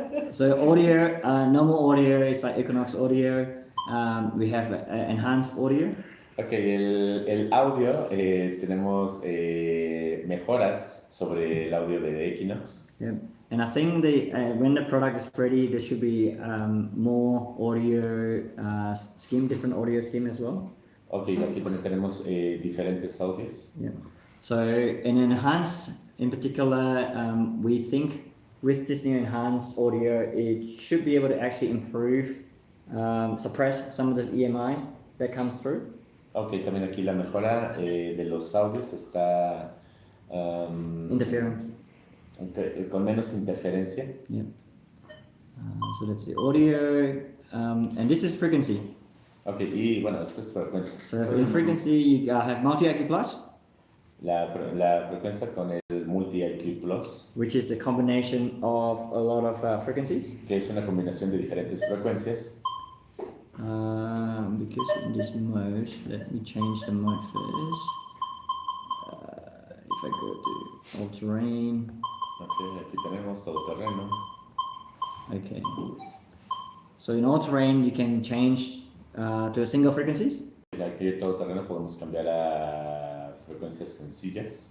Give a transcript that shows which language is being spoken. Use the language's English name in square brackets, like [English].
[English] So audio, normal audio is like Equinox audio. We have enhanced audio. [Spanish] Ok, el audio, tenemos mejoras sobre el audio de Equinox. [English] Yeah. And I think when the product is ready, there should be more audio scheme, different audio scheme as well. [Spanish] Ok, aquí también tenemos diferentes audios. [English] Yeah. So in enhanced, in particular, we think with this new enhanced audio, it should be able to actually improve, suppress some of the EMI that comes through. [Spanish] Ok, también aquí la mejora de los audios está [English] Interference. [Spanish] con menos interferencia. [English] Yeah. So that's the audio, and this is frequency. [Spanish] Ok, y bueno, esta es frecuencia. [English] So in frequency, you have multi-IQ plus, [Spanish] La frecuencia con el Multi-IQ Plus, [English] which is a combination of a lot of frequencies. [Spanish] que es una combinación de diferentes frecuencias. [English] Because in this mode, let me change the mode first. If I go to all terrain, [Spanish] Ok, aquí tenemos todo terreno. [English] okay. So in all terrain, you can change to a single frequencies. [Spanish] Aquí en todo terreno podemos cambiar a frecuencias sencillas.